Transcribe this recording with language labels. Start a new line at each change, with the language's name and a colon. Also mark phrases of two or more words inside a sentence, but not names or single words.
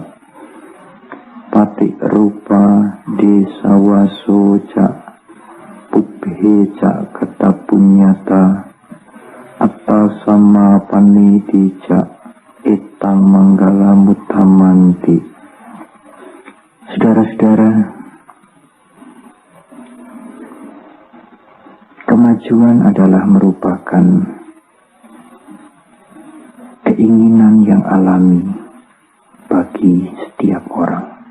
Pali: Pati rupa desawaso ca pubbhe ca kata punyata atta sama paniti ca etang manggala mutamanti.
Indonesian: Saudara-saudara, kemajuan adalah merupakan keinginan yang alami bagi setiap orang.